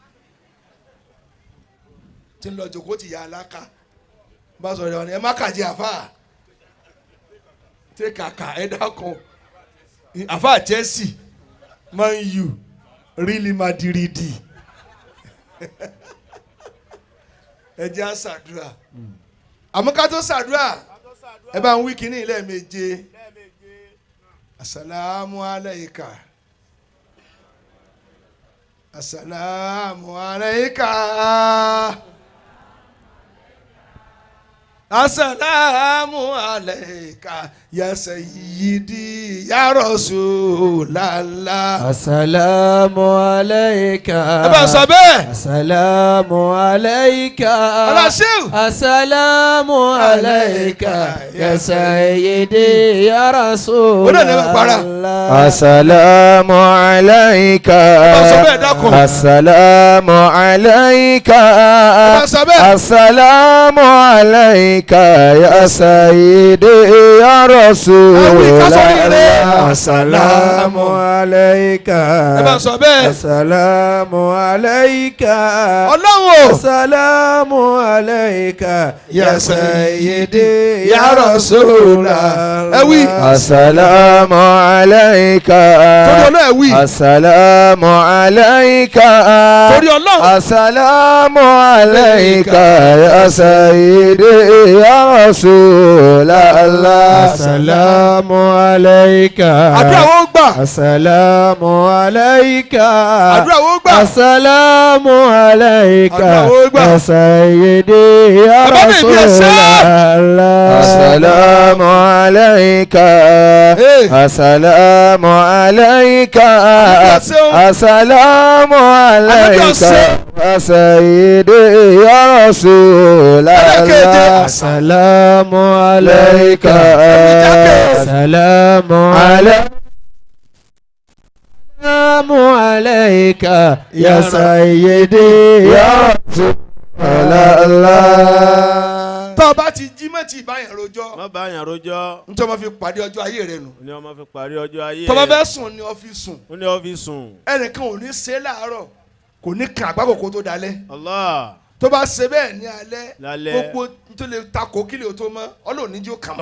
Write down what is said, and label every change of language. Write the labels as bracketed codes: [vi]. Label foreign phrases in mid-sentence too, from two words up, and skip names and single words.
[yo] tí ń lọ jòkó ti yà á láka bá sọ ìrẹ̀wọ̀n ni ẹ má kàjẹ́ àfà tẹ kàkà ẹ dákun àfà Chelsea Man U Real Madrid ẹ jẹ́ á ṣàdúrà àmọ́ ká tó ṣàdúrà ẹ bá ń wí kínní lẹ́ẹ̀méje [ar] السلام عليك. السلام عليك السلام عليك يا سيدي يا رسول الله. السلام عليك. [yo] Ẹ bá sọ bẹ́ẹ̀. [ar] السلام عليك. [yo] Aláṣẹ́wò. [ar] السلام عليك يا سيدي يا [yo] Ó náà ní ẹ bá para. [ar] Rasulallah. السلام عليك. [yo] Ẹ bá sọ bẹ́ẹ̀ dákun. [ar] السلام عليك. [yo] Ẹ bá sọ bẹ́ẹ̀. [ar] السلام عليك يا سيدي يا رسول الله. السلام عليك. [yo] Ẹ bá sọ bẹ́ẹ̀. [ar] السلام عليك. [yo] Ọlọ́run. [ar] السلام عليك Ya يا سيدي ya يا رسول الله. [yo] Ẹ wí. [ar] السلام عليك. [yo] Torí Ọlọ́run ẹ wí. [ar] السلام عليك. [yo] Torí Ọlọ́run. [ar] السلام عليك يا سيدي يا رسول الله. السلام عليك. [yo] Àdúrà wo gbà. [ar] السلام عليك. [yo] Àdúrà wo gbà. [ar] السلام عليك [yo] Àdúrà wo gbà. [ar] يا سيدي يا [yo] Bàbá mi bí ẹ ṣe. [ar] Rasulallah. السلام عليك. السلام عليك. السلام عليك يا سيدي يا رسول الله. السلام عليك. السلام عليك. السلام عليك يا سيدي يا رسول الله. [yo] Tó o bá ti jí mọ́ ti ìbáyàn rojọ́. má bá yàn rojọ́. Nítorí wọ́n fi pàdé ọjọ́ ayé rẹ nù. ó ní ọmọ fi parí ọjọ́ ayé. Tó bá fẹ́ sùn ni ọ fi sùn. ó ní ó fi sùn. Ẹnìkan ò ní ṣe láàárọ̀ kò ní kan àgbákò kó tó dalẹ̀. Allah. Tó bá ṣe bẹ́ẹ̀ ní alẹ́ Lálẹ́. gbogbo tó lè takò kílè tó mọ́ Ọlọ́run ní jó kàn mọ́.